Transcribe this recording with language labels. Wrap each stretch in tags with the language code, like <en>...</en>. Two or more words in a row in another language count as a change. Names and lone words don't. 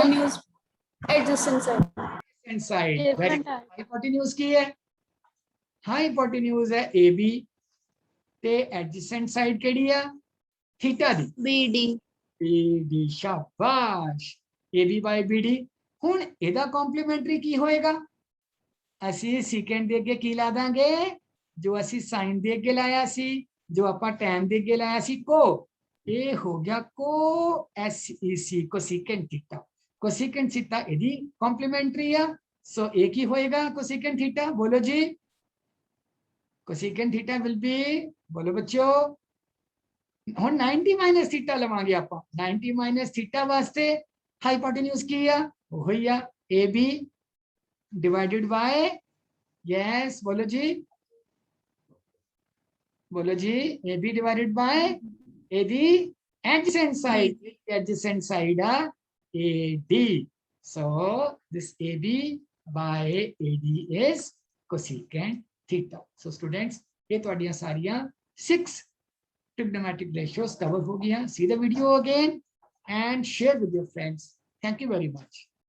<en>Adjacent side. adjacent side। Different type.</en> <pa>hypotenuse ਕੀ ਹੈ hypotenuse ਹੈ AB ਤੇ</pa> <en>adjacent side</en> <pa>ਕਿਹੜੀ ਆ theta ਦੀ BD. BD। ਸ਼ਾਬਾਸ਼ AB by BD। ਹੁਣ ਇਹਦਾ ਕੰਪਲੀਮੈਂਟਰੀ ਕੀ ਹੋਏਗਾ ਅਸੀਂ secant ਦੇ ਅੱਗੇ ਕੀ ਲਾ ਦਾਂਗੇ ਜੋ ਅਸੀਂ sin ਦੇ ਅੱਗੇ ਲਾਇਆ ਸੀ ਜੋ ਆਪਾਂ tan ਦੇ ਅੱਗੇ ਲਾਇਆ ਸੀ ਕੋ ਇਹ ਹੋ ਗਿਆ ਕੋ SEC</pa> <en>cosecant theta। cosecant theta</en> <pa>ਇਹਦੀ ਕੰਪਲੀਮੈਂਟਰੀ ਆ ਸੋ ਇਹ ਕੀ ਹੋਏਗਾ</pa> <en>cosecant theta</en> <pa>ਬੋਲੋ ਜੀ</pa> <en>cosecant theta will be</en> <pa>ਬੋਲੋ ਬੱਚਿਓ ਹੁਣ 90</pa> <en>minus theta</en> <pa>ਲਵਾਂਗੇ ਆਪਾਂ 90</pa> <en>minus theta</en> <pa>ਵਾਸਤੇ ਹਾਈਪੋਟੇਨਿਊਜ਼ ਕੀ ਆ ਉਹੀ ਆ</pa> <en>AB divided by yes</en> <pa>ਬੋਲੋ ਜੀ</pa> <en>AB divided by AD adjacent side</en> <pa>ਆ AD।</pa> <en>so this AB by AD is cosecant theta। so students</en> <pa>ਇਹ ਤੁਹਾਡੀਆਂ ਸਾਰੀਆਂ</pa> <en>6 trigonometric ratios cover</en> <hi>हो गया।</hi> <en>See the video again and share with your friends। Thank you very much।</en>